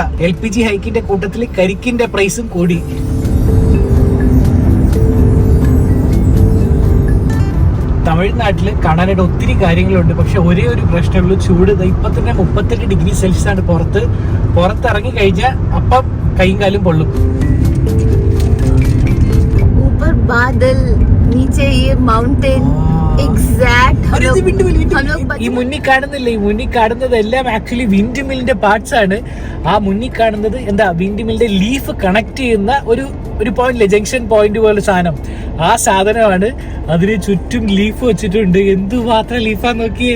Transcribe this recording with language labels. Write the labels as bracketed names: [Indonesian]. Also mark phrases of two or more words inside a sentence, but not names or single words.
[Malayalam] LPG ഹൈക്കിന്റെ കൂട്ടത്തിൽ കരിക്കിന്റെ പ്രൈസും കൂടി. തമിഴ്നാട്ടിൽ കാണാനായിട്ട് ഒത്തിരി കാര്യങ്ങളുണ്ട്. പക്ഷെ ഒരേ ഒരു പ്രശ്നമുള്ളൂ, ചൂട്. ഇപ്പൊ തന്നെ 38 [English] degree Celsius [Malayalam] ആണ് പുറത്തിറങ്ങി കഴിഞ്ഞാൽ അപ്പം കൈയും കാലും പൊള്ളും. [Hindi] ऊपर बादल, नीचे ये माउंटेन, एग्जैक्ट [Malayalam] ഈ മുന്നിൽ കാണുന്നില്ല, ഈ മുന്നിൽ കാണുന്നതെല്ലാം ആക്ച്വലി [English] wind millinte parts [Malayalam] ആണ്. ആ മുന്നിൽ കാണുന്നത് എന്താ, [English] wind millinte leaf connect [Malayalam] ചെയ്യുന്ന ഒരു [English] point, junction point [Malayalam] പോലെ സാധനം. ആ സാധനമാണ്. അതിന് ചുറ്റും ലീഫ് വെച്ചിട്ടുണ്ട്. എന്തുമാത്രം ലീഫാന്ന് നോക്കിയേ.